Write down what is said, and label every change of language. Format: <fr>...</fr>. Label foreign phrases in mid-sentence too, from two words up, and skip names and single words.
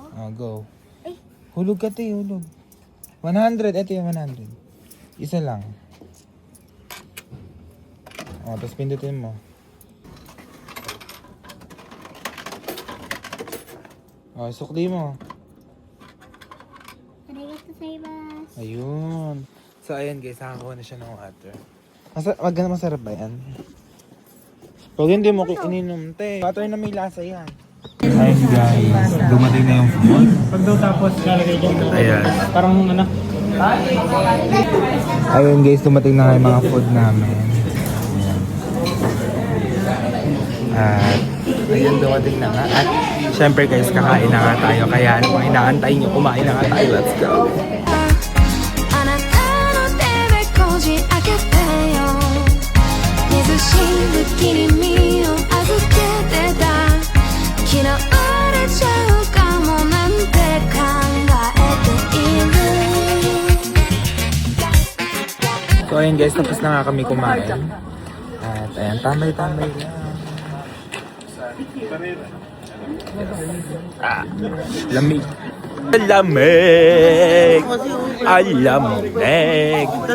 <tl>O, go. Ay. Hulog ka, te, hulog. 100, ito yung 100. Isa lang. O, tapos pindutin mo. O, sukli mo.</tl> <ja>Arigatou gozaimasu.</ja> <tl>Ayun. So, ayan guys, nakakuha na siya ng water. Masarap ba yan? Pag hindi mo ininom, te. Water na may lasa yan. Ayun guys, dumating na yung food. Pag daw tapos, lalagay dyan. Ayan. Parang ano. Ayun guys, dumating na nga yung mga food namin. Ayan. At ayun, dumating na nga. At syempre guys, kakain na nga tayo. Kaya ano pang inaantay nyo, kumain na nga tayo.</tl> <en>Let's go!</en> <ja>あなたの手でこじ開けてよ水しぶきに身を預けてた嫌われちゃうかもなんて考えている</ja> <tl>So ayun guys, tapos na nga kami kumain. At ayan, tamay-tamay lang. Lamig. Lamig! Alamig!</tl>